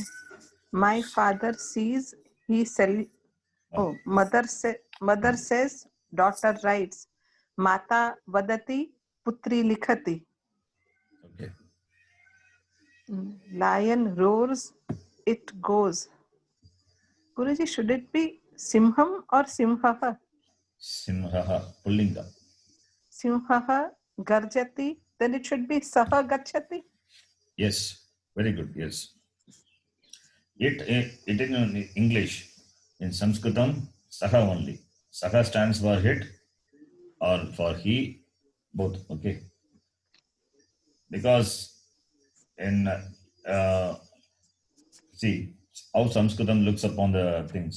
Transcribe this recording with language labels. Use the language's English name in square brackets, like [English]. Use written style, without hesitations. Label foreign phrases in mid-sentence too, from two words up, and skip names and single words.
[English] My father sees, he mother says, daughter writes. [Sanskrit] माता वदति, पुत्री लिखति. [English] Okay. Lion roars, it goes. Guruji, should it be Simham or Simhaha? [Sanskrit] सिंहः, पुल्लिङ्ग. सिंहः गर्जति, [English] then it should be [Sanskrit] सः गच्छति. [English] Yes, very good. Yes. It in English, in Sanskritam, Saha only. Saha stands for it or for he, both. Okay. Because in see how Sanskritam looks upon the things.